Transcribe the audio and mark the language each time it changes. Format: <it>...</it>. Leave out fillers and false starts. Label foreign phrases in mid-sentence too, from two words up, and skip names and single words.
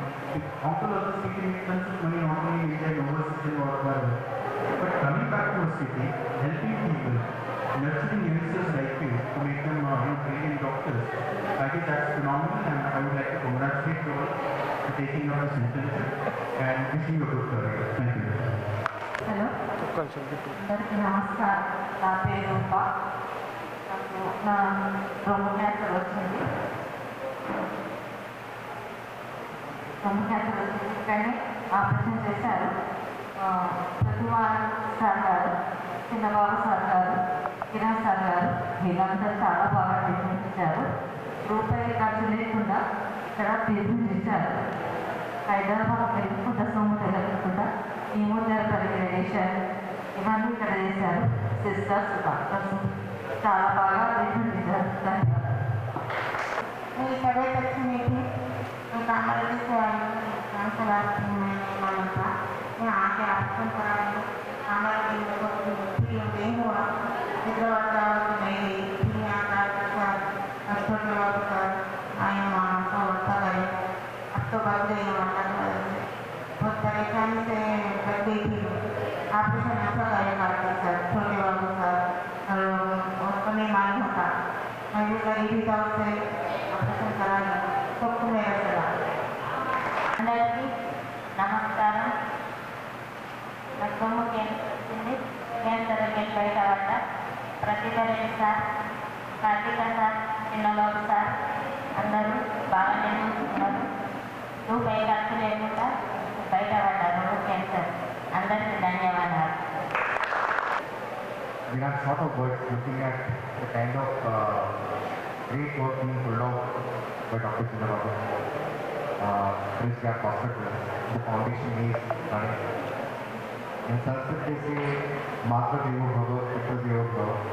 <en>Uncle others people make tons of money not only in India, in overseas or wherever. But coming back to a city, helping people, nurturing youngsters like you to make them trained doctors, I think that's phenomenal, and I would like to congratulate you all for taking up this initiative and wishing you a good career. Thank you.</en> <te>హలో అందరికీ నమస్కారం. నా పేరు రూప. నాకు నా రొమ్ము క్యాన్సర్ వచ్చింది. కానీ ఆపరేషన్ చేశారు. ప్రతివారం సార్ గారు, చిన్నబాబు సార్ గారు, కిరణ్ సార్ గారు వీళ్ళందరూ చాలా బాగా ట్రీట్మెంట్ ఇచ్చారు. రూపాయి ఖర్చు లేకుండా ఇక్కడ ట్రీట్మెంట్ ఇచ్చారు. హైదరాబాద్ వెళ్ళకుండా సొమ్ము తెలియకుండా</te> <en>chemotherapy, radiation</en> <te>ఇవన్నీ ఇక్కడ చేశారు.</te> <en>sisters, doctors</en> <te>చాలా బాగా ట్రీట్మెంట్ ఇచ్చారు. ధన్యవాదాలు.</te> <hi>मेरी तबीयत अच्छी नहीं थी तो कामरेज से आई कैंसर मैंने मालूम था मैं आके ऑपरेशन कराई. कामरेज को फिर नहीं हुआ. हैदराबाद का नहीं गई. फिर यहाँ का छोटे बाबू सर आए, वहाँ को अच्छा करे. अब तो बढ़ गई वहाँ का बहुत परेशानी से बढ़ गई थी. ऑपरेशन अच्छा करेगा सर, छोटे बाबू सर, उसको नहीं मालूम होता. मैं भी गरीबी था उससे ऑपरेशन कराई. सबको मेरा चला.</hi> <te>అందరికీ నమస్కారం. నాకు రొమ్ము క్యాన్సర్ వచ్చింది. క్యాన్సర్ వెళ్ళి బయటపడ్డ ప్రతిభ రెడ్డి సార్, కార్తీక సార్, చిన్నబాబు సార్ అందరూ బాగానే చూస్తున్నారు. రూపాయి ఖర్చు లేకుండా బయటపడ్డారు రొమ్ము క్యాన్సర్. అందరికీ ధన్యవాదాలు.</te> <en>We are sort of looking at the kind of great work being pulled off by Dr. Chinnababu, Prince Gap Hospital, the foundation he is running. In Sanskrit they say,</en> <sa>मातृ देवो भव, पितृ देवो भव.</sa>